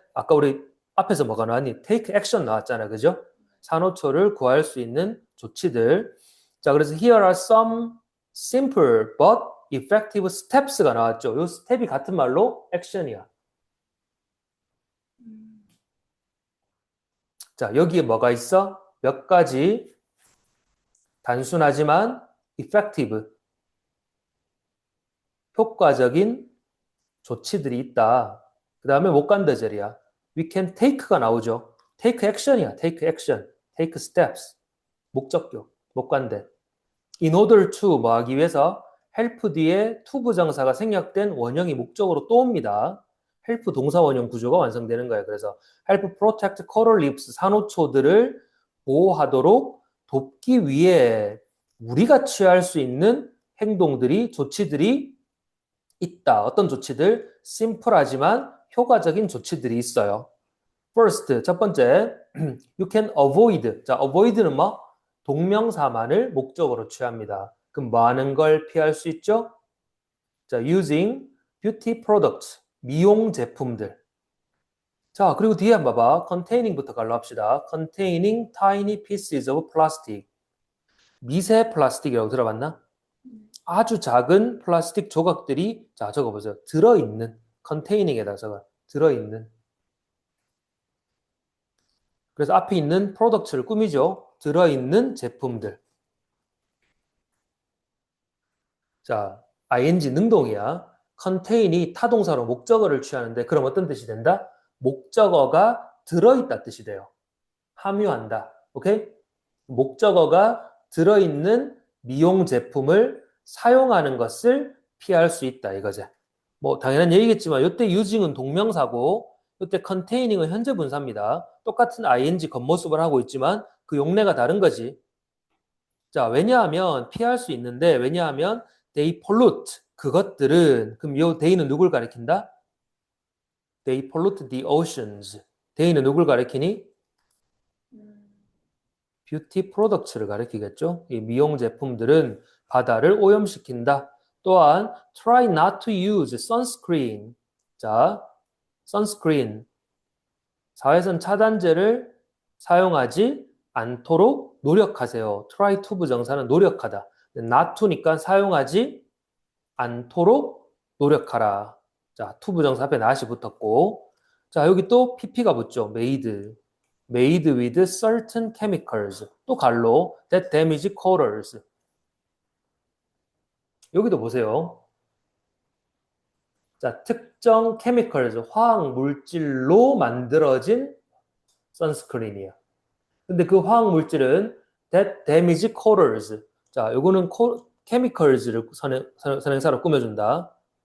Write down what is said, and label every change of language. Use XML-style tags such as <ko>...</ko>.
<ko>아까 우리 앞에서 뭐가 나왔니?</ko> <en>take action</en> <ko>나왔잖아, 그죠? 산호초를 구할 수 있는 조치들.</ko> <en>자, 그래서 here are some simple but effective steps가 나왔죠.</en> <ko>이 스텝이 같은 말로 action이야. 자, 여기에 뭐가 있어? 몇 가지 단순하지만 effective, 효과적인 조치들이 있다. 그 다음에 목간대절이야.</ko> <en>We can take가 나오죠. take action이야. take action, take steps. 목적격, 목간대.</en> <ko>In order to 뭐 하기 위해서 help 뒤에 to 부정사가 생략된 원형이 목적으로 또 옵니다. help 동사 원형 구조가 완성되는 거예요. 그래서</ko> <en>help protect coral reefs</en> <ko>산호초들을 보호하도록 돕기 위해 우리가 취할 수 있는 행동들이 조치들이 있다. 어떤 조치들? 심플하지만 효과적인 조치들이 있어요.</ko> <en>First, 첫 번째, you can avoid.</en> <ko>자, avoid는 뭐? 동명사만을 목적으로 취합니다. 그럼 뭐 하는 걸 피할 수 있죠?</ko> <en>자, using beauty products, 미용 제품들.</en> <ko>자, 그리고 뒤에 한번 봐봐. containing부터 갈로 합시다.</ko> <en>containing tiny pieces of plastic.</en> <ko>미세 플라스틱이라고 들어봤나? 아주 작은 플라스틱 조각들이, 자, 적어보세요. 들어있는, containing 에다가 들어있는. 그래서 앞에 있는 프로덕트를 꾸미죠. 들어있는 제품들. 자, ing 능동이야. contain이 타동사로 목적어를 취하는데 그럼 어떤 뜻이 된다? 목적어가 들어있다 뜻이 돼요. 함유한다. 오케이? 목적어가 들어있는 미용 제품을 사용하는 것을 피할 수 있다 이거지. 뭐 당연한 얘기겠지만 이때 using은 동명사고 이때 containing 현재 분사입니다. 똑같은 ing 겉모습을 하고 있지만 그 용례가 다른 거지. 자, 왜냐하면 피할 수 있는데 왜냐하면</ko> <en>they pollute</en> <ko>그것들은 그럼 이 they는 누굴 가리킨다?</ko> <en>They pollute the oceans.</en> <ko>they는 누굴 가리키니? 뷰티 프로덕트를 가리키겠죠. 이 미용 제품들은 바다를 오염시킨다.</ko> <en>또한 try not to use sunscreen. 자, sunscreen.</en> <ko>자외선 차단제를 사용하지 않도록 노력하세요. try to 부정사는 노력하다. not to니까 사용하지 않도록 노력하라. 자, to 부정사 앞에 not이 붙었고, 자, 여기 또 pp가 붙죠.</ko> <en>made with certain chemicals. 또 갈로 that damage corals.</en> <ko>여기도 보세요. 자, 특정 chemicals, 화학 물질로 만들어진 선스크린이야. 근데 그 화학 물질은</ko> <en>that damage corals.</en> <ko>자, 요거는 chemicals를 선행사로 꾸며준다.</ko>